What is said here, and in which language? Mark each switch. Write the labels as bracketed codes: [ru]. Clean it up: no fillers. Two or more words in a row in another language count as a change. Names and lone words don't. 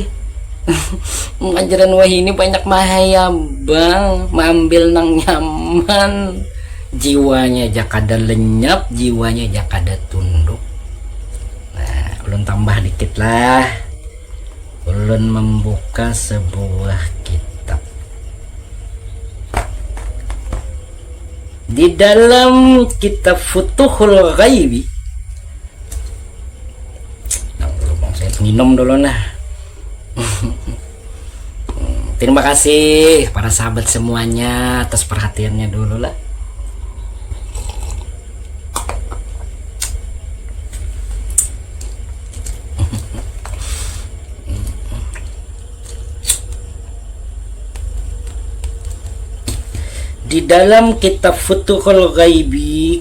[id] Ajaran wah ini banyak bahaya bang, mengambil nang nyaman, jiwanya aja kada lenyap, jiwanya aja kada tunduk. Nah, ulun tambah dikit lah, ulun membuka sebuah kitab di dalam kitab Futuhul Ghaibi. Nah, saya minum dulu nah. Terima kasih para sahabat semuanya atas perhatiannya dulu lah. Di dalam kitab Futuhul Ghaibi